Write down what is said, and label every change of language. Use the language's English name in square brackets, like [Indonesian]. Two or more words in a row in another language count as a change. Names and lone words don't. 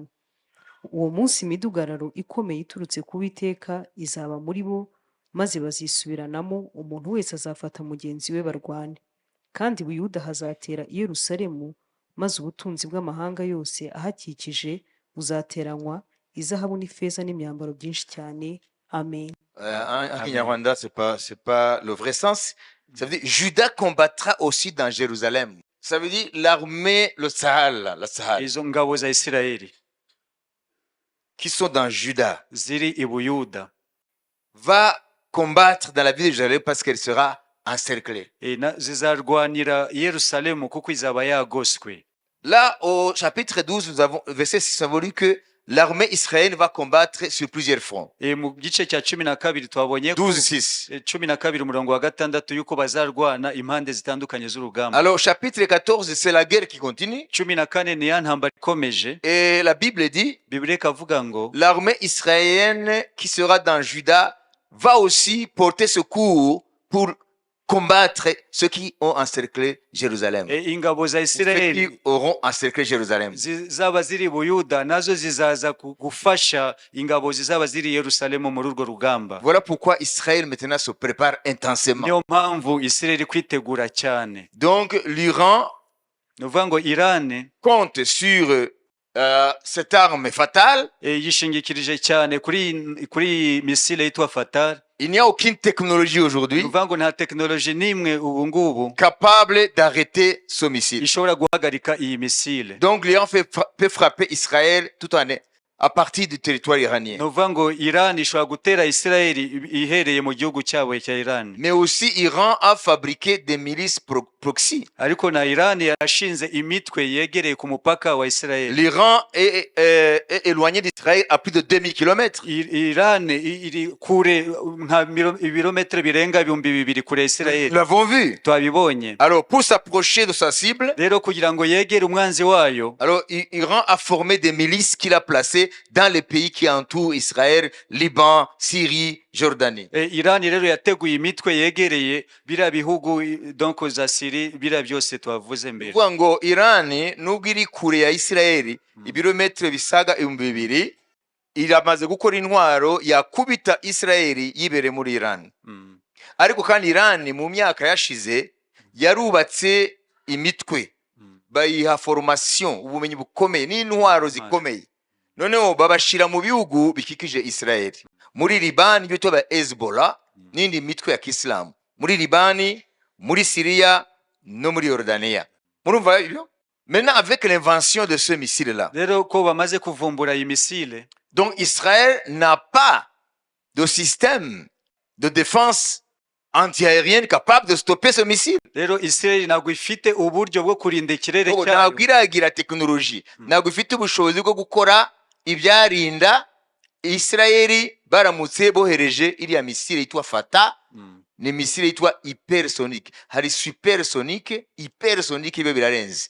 [Kinyarwanda] Uwo munsi imidugararo ikomeye iturutse ku Uwiteka izaba muri bo, maze bazisubiranamo, umuntu wese azafata mugenzi we barwane. Kandi Buyuda hazatera i Yerusalemu, maze ubutunzi bw'amahanga yose ahakikije buzateranywa, izahabu n'ifeza n'imyambaro byinshi cyane. Amen. [French] En Kinyarwanda, c'est pas le vrai sens. Ça veut dire Juda combattra aussi dans Jérusalem. Ça veut dire l'armée, le Sahel, la Sahel, [Kinyarwanda] Izo ngabo za Isirayeli [French] qui sont dans Juda, [Kinyarwanda] ziri i Buyuda [French] va combattre dans la ville de Jérusalem parce qu'elle sera encerclée. [Kinyarwanda] zizarwanira i Yerusalemu kuko izaba yagoswe. [French] Là, au chapitre 12, nous avons, verset 6, nous avons lu que l'armée israélienne va combattre sur plusieurs fronts. [Kinyarwanda] Mu gice cya 12 twabonye 12-6. 12 umurongo wa 6 yuko bazarwana impande zitandukanye z'urugamba. [French] Alors, chapitre 14, c'est la guerre qui continue. [Kinyarwanda] 14 ni ya ntambara ikomeje. [French] Et la Bible dit, [Kinyarwanda] Bibiliya ikavuga ngo [French] l'armée israélienne qui sera dans Juda va aussi porter secours pour combattre ceux qui ont encerclé Jérusalem. [Kinyarwanda] ingabo za [French] Ceux [Kinyarwanda] isirayeli [French] qui auront encerclé Jérusalem. [Kinyarwanda] zaba ziri buyuda nazo zizaza gufasha ingabo zizaba ziri yerusalemu muri urwo rugamba. [French] Voilà pourquoi Israël maintenant se prépare intensément. [Kinyarwanda] niyo mpamvu isirayeli kwitegura cyane. [French] Donc l'Iran [Kinyarwanda] ni ukuvuga ngo irani [French] compte sur cette arme fatale. [Kinyarwanda] yishingikirije cyane kuri misile yitwa Fatal. [French] Il n'y a aucune technologie aujourd'hui [Kinyarwanda] ni ukuvuga ngo nta tekinoloji n'imwe ubu ngubu [French] capable d'arrêter ce missile. [Kinyarwanda] ishobora guhagarika iyi misile. [French] Donc l'Iran peut frapper Israël tout en à partir du territoire iranien. [Kinyarwanda] ni ukuvuga ngo irani ishobora gutera isirayeli ihereye mu gihugu cyabo cya irani. [French] Mais aussi Iran a fabriqué des milices proxy. [Kinyarwanda] ariko na irani yarashinze imitwe yegereye ku mupaka wa isirayeli. [French] L'Iran est éloigné d'Israël à plus de 2000 km. [Kinyarwanda] irani iri kure nka ibirometero birenga 2000 kure ya [French] Nous [Kinyarwanda] isirayeli. [French] l'avons vu. [Kinyarwanda] twabibonye. [French] Alors pour s'approcher de sa cible, [Kinyarwanda] rero kugira ngo yegere umwanzi wayo, [French] alors Iran a formé des milices qu'il a placées dans les pays qui entourent Israël, Liban, Syrie, Jordanie. [Kinyarwanda] irani rero yateguye imitwe yegereye biriya bihugu donc za Siri, biriya byose twavuze mbere. Kuvuga ngo Irani nubwo iri kure ya Isirayeli ibirometero bisaga 2000, iramaze gukora intwaro yakubita Isirayeli yibere muri Irani. Ariko kandi Irani mu myaka yashize yarubatse imitwe, bayiha formation, ubumenyi bukomeye n'intwaro zikomeye. Noneho babashira mu bihugu bikikije Isirayeli. Muri Libani ibyo tuba Hezbollah n'indi mitwe ya Kiislamu. Muri Libani, muri Syria no muri Jordania. Murumva ibyo? [French] Maintenant avec l'invention de ce missile là. [Kinyarwanda] rero ko bamaze kuvumbura iyi misile, [French] Donc Israël n'a pas de système de défense antiaérienne capable de stopper ce missile. [Kinyarwanda] rero isirayeli ntabwo ifite uburyo bwo kurinda ikirere cyayo. Ntabwo iragira tekinoloji, ntabwo ifite ubushobozi bwo gukora ibyarinda Isirayeli baramutse bohereje iriya misile yitwa Fata. Ni misile yitwa hypersonique. Hari supersonique, hypersonique ibyo birarenze.